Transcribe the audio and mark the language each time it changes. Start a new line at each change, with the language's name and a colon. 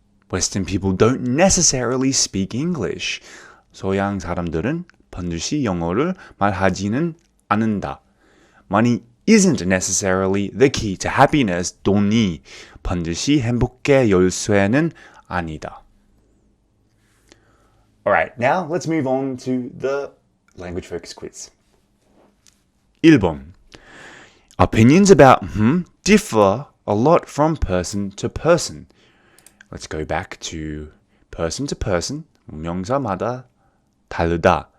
English: Western people don't necessarily speak English.
Korean: 서양 사람들은 반드시 영어를 말하지는 않는다.
English: Money isn't necessarily the key to happiness.
Korean: 돈이 반드시 행복의 열쇠는 아니다.
English: Alright, now let's move on to the language focus quiz.
Korean: 1번.
English: Opinions about differ a lot from person to person. Let's go back to person.
Korean: 명사마다 다르다.